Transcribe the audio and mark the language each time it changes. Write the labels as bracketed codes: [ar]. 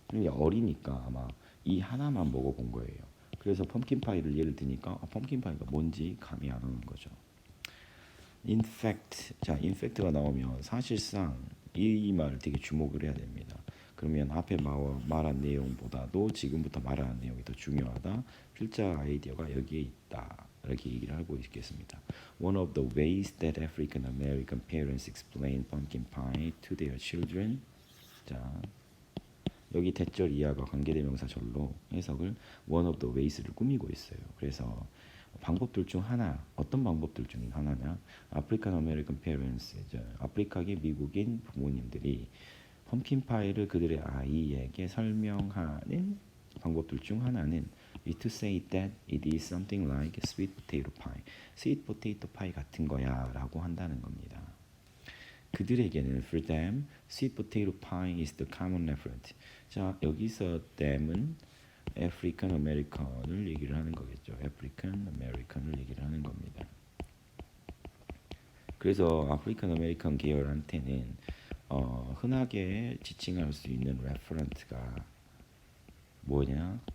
[ko] 어리니까 아마 이 하나만 먹어본 거예요. 그래서 펌킨 파이를 예를 드니까 펌킨 파이가 뭔지 감이 안 오는 거죠. In fact, 자, in fact가 나오면 사실상 이 말 되게 주목을 해야 됩니다. 그러면 앞에 말한 내용보다도 지금부터 말하는 내용이 더 중요하다. 필자 아이디어가 여기에 있다. 이렇게 얘기를 하고 있겠습니다. [en] One of the ways that African American parents explain pumpkin pie to their children. [ko] 자, 여기 대절 이하가 관계대명사 절로 해석을 one of the ways를 꾸미고 있어요. 그래서 방법들 중 하나, 어떤 방법들 중 하나냐? 아프리칸 아메리칸 페런스, 아프리카계 미국인 부모님들이 펌킨 파이를 그들의 아이에게 설명하는 방법들 중 하나는 [en] is to say that it is something like sweet potato pie, [ko] sweet potato pie 같은 거야라고 한다는 겁니다. 그들에게는 [en] for them, sweet potato pie is the common reference. [ko] 자, 여기서 them은 African American을 얘기를 하는 거겠죠. African American을 얘기를 하는 겁니다. 그래서 아프리칸 아메리칸 계열한테는 흔하게 지칭할 수 있는 레퍼런트가 뭐냐?